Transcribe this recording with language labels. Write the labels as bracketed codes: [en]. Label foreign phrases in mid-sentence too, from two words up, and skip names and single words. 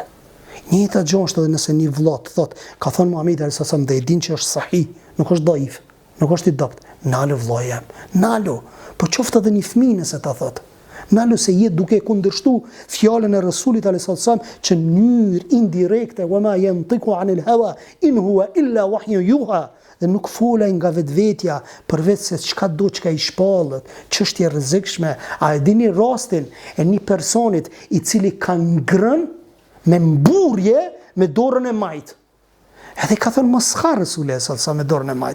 [sq] Njëta gjë është edhe nëse një vëlla thot, ka thënë Muhamedi [ar] عليه السلام [sq] dhe e din që është sahih, nuk është daif, nuk është i dopt. Nalu vëllai jam, nalu. Po qoftë edhe një fëmijë nëse ta thot. Nalu se je duke kundërshtu fjalën e Rasulit [ar] عليه السلام [sq] që në mënyrë indirekte, [ar] وما ينطق عن الهوى إن هو إلا وحي يوحى, [sq] dhe nuk folaj nga vetvetja, përveç se çka do çka i shpallët, çështje rrezikshme. A e dini rastin e një personit i cili ka ngrënë me mburje me dorën e majt. Edhe ka thënë mos ha Resuli sa me dorën e majt.